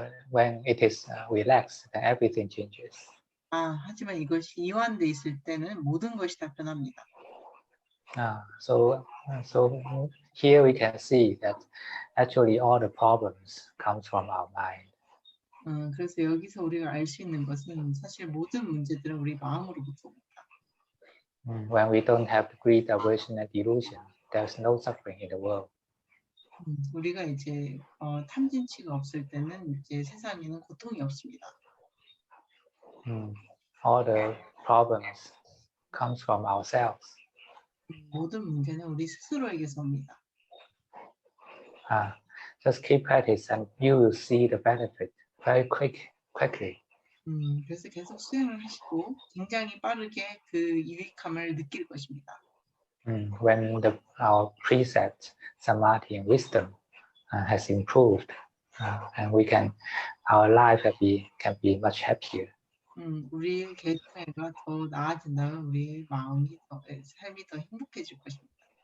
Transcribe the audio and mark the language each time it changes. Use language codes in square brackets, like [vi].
[en] When it is relaxed, then everything changes. [ko] 하지만 이것이 이완돼 있을 때는 모든 것이 다 변합니다. [en] So here we can see that actually all the problems comes from our mind. [ko] 그래서 여기서 우리가 알 수 있는 것은 사실 모든 문제들은 우리 마음으로부터 옵니다. [en] When we don't have greed, aversion, and delusion, there's no suffering in the world. [ko] 우리가 이제 탐진치가 없을 때는 이제 세상에는 고통이 없습니다. [en] All the problems comes from ourselves. [ko] 모든 문제는 우리 스스로에게서 옵니다. [en] Just keep practice and you will see the benefit very quickly. [ko] 그래서 계속 수행을 하시고 굉장히 빠르게 그 유익함을 느낄 것입니다. [en] When our precept, samadhi, and wisdom has improved, and our life can be much happier. [ko] 우리의 계통애가 더 나아진다면 우리의 삶이 더 행복해질 것입니다.